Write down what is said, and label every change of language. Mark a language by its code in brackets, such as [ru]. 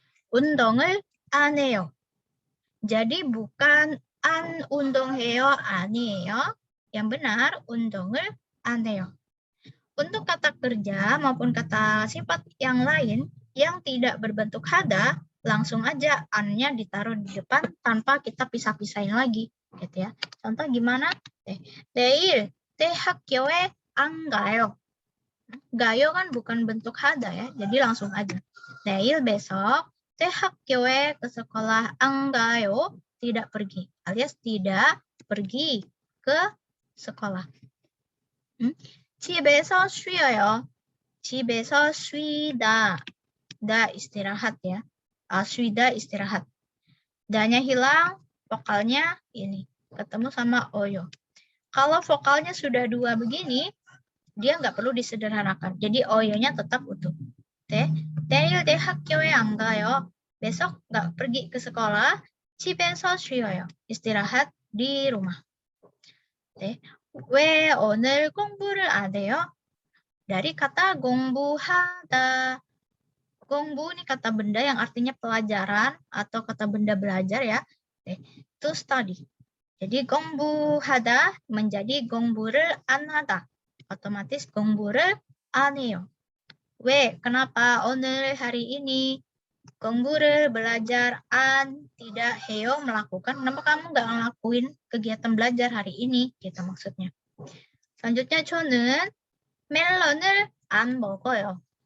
[ko] undong을 안 해요. [id] Jadi bukan an [ko] 운동해요 아니에요. [id] Yang benar [ko] 운동을 안 해요. [id] Untuk kata kerja maupun kata sifat yang lain yang tidak berbentuk hada, langsung aja an-nya ditaruh di depan tanpa kita pisah-pisahin lagi, gitu ya. Contoh gimana? [ko] 내일 학교에 안 가요. [id] 가요 kan bukan bentuk hada ya, jadi langsung aja. [ko] 내일 [id] besok [ko] 학교에 [id] ke sekolah [ko] 안 가요, [id] tidak pergi, alias tidak pergi ke sekolah. [ko] 집에서 쉬어요. 집에서 쉬다. [id] Da istirahat ya. Aswida istirahat. Da-nya hilang, vokalnya ini. Ketemu sama oyo. Kalau vokalnya sudah 2 begini, dia nggak perlu disederhanakan. Jadi oyo-nya tetap utuh. [ko] 내일 학교에 안 가요. [id] Besok nggak pergi ke sekolah. [ko] 집에서 쉬어요. [id] Istirahat di rumah. [ko] 왜 오늘 공부를 안 해요? [id] Dari kata 공부하다. 공부 ini kata benda yang artinya pelajaran atau kata benda belajar ya. [en] To study. [id] Jadi 공부하다 menjadi [ko] 공부를 안 하다. [id] Otomatis [ko] 공부를 안 해요. 왜? [id] Kenapa [ko] 오늘 [id] hari ini [ko] 공부를 [id] belajar an tidak 해요 melakukan. Kenapa kamu nggak ngelakuin kegiatan belajar hari ini? Gitu maksudnya. Selanjutnya [ko] 저는 멜론을 안 먹어요.